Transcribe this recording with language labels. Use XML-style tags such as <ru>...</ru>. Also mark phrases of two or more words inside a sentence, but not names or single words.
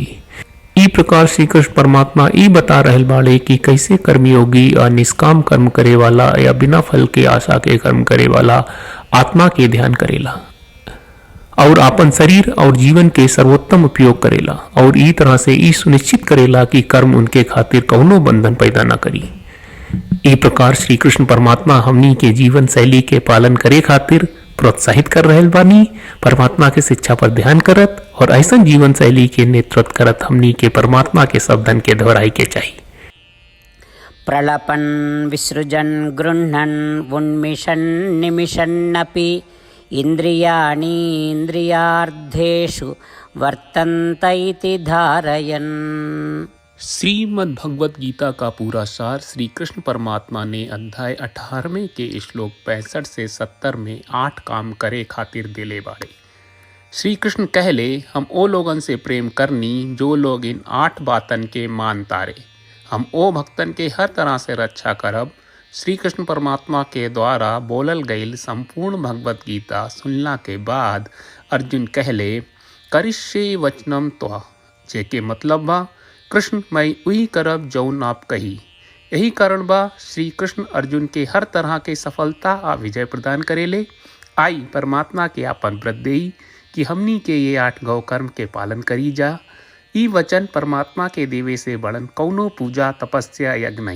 <bho>ई प्रकार श्री कृष्ण परमात्मा ई बता रहल बाड़े कि कैसे कर्मयोगी और निष्काम कर्म करे वाला या बिना फल के आशा के कर्म करे वाला आत्मा के ध्यान करेला और अपन शरीर और जीवन के सर्वोत्तम उपयोग करेला और ई तरह से ई सुनिश्चित करेला कि कर्म उनके खातिर कौनो बंधन पैदा न करी। ई प्रकार श्री कृष्ण परमात्मा हमनी के जीवन शैली के पालन करे खातिर प्रोत्साहित कर रहल बानी। परमात्मा के शिक्षा पर ध्यान करत और ऐसा जीवन शैली के नेतृत्व करत हमनी के परमात्मा के शब्दन के दोहराई के चाहिए।</bho> <sa>प्रलपन विसृजन गृह्णन उन्मिषन् निमिषन्नपि इंद्रियाणि इंद्रियार्थेषु वर्तन्त इति धारयन्।</sa> <bho>श्रीमद् भगवत गीता का पूरा सार श्री कृष्ण परमात्मा ने अध्याय 18वें के श्लोक 65 से 70 में 8 काम करे खातिर दिले बाड़े। श्री कृष्ण कहले, हम ओ लोगन से प्रेम करनी जो लोग इन 8 बातन के मान तारे। हम ओ भक्तन के हर तरह से रक्षा करब। श्री कृष्ण परमात्मा के द्वारा बोलल गईल संपूर्ण भगवत गीता सुनला के बाद अर्जुन कहले,</bho> <sa>करिष्ये वचनम त्वा,</sa> <bho>जेके मतलब बा, कृष्ण मैं वही करब जौन आप कही। यही कारण बा श्री कृष्ण अर्जुन के हर तरह के सफलता आ विजय प्रदान करेले। आई परमात्मा के आपन व्रत देई कि हमनी के ये 8 गौ कर्म के पालन करी जा। ई वचन परमात्मा के देवे से बड़न कौनो पूजा तपस्या यज्ञ नहीं।</bho>